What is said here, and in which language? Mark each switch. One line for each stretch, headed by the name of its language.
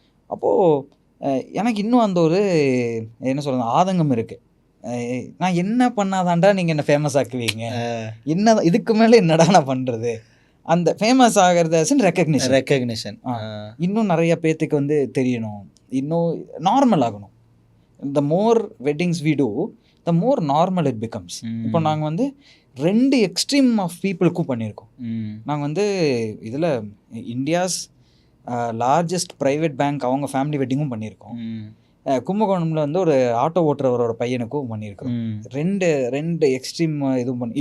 Tamil: அப்போது எனக்கு இன்னும் அந்த ஒரு என்ன சொல்கிறது ஆதங்கம் இருக்குது. நான் என்ன பண்ணாதான்டா நீங்கள் என்ன ஃபேமஸ் ஆக்குவீங்க, என்ன இதுக்கு மேலே என்னடா நான் பண்ணுறது, அந்த ஃபேமஸ் ஆகிறது ரெக்கக்னிஷன் இன்னும் நிறைய பேர்த்துக்கு வந்து தெரியணும், இன்னும் நார்மல் ஆகணும்.
English: the more weddings we do, the more normal it becomes.
Tamil: இப்போ நாங்கள் வந்து 2 எக்ஸ்ட்ரீம் ஆஃப் பீப்புளுக்கும் பண்ணியிருக்கோம். நாங்கள் வந்து இதில் இந்தியாஸ் லார்ஜஸ்ட் ப்ரைவேட் பேங்க் அவங்க ஃபேமிலி வெட்டிங்கும் பண்ணியிருக்கோம். கும்பகோணமில் வந்து ஒரு ஆட்டோ ஓட்டுறவரோட பையனுக்கும் பண்ணியிருக்கோம். ரெண்டு எக்ஸ்ட்ரீம் இதுவும் பண்ணி.